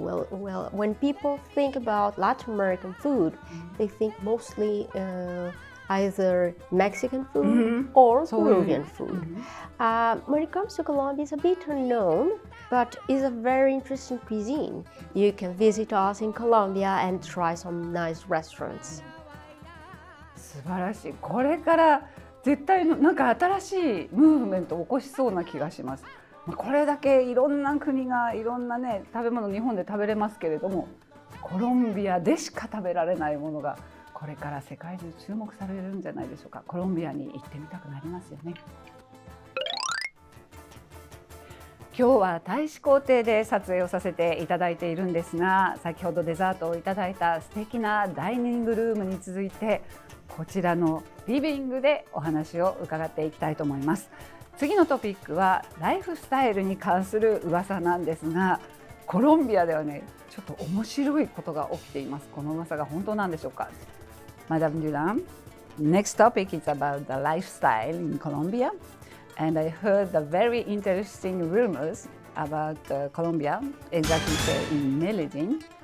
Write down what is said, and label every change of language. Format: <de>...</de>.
<en>Well, when people think about Latin American food, they think mostly either Mexican food or Peruvian food. When it comes to Colombia, it's a bit unknown, but it's a very interesting cuisine. You can visit us in Colombia and try some nice restaurants.</en> <ja>素晴らしい。これから絶対なんか新しいムーブメントを起こしそうな気がします。これだけいろんな国がいろんなね食べ物日本で食べれますけれども、コロンビアでしか食べられないものがこれから世界中注目されるんじゃないでしょうか。コロンビアに行ってみたくなりますよね。今日は大使公邸で撮影をさせていただいているんですが、先ほどデザートをいただいた素敵なダイニングルームに続いてこちらのリビングでお話を伺っていきたいと思います。次のトピックはライフスタイルに関する噂なんですが、コロンビアではね、ちょっと面白いことが起きています。この噂が本当なんでしょうか。</ja> <en>Madame Duran, next topic is about the lifestyle in Colombia, and I heard the very interesting rumors about Colombia, exactly say in Medellin.</en>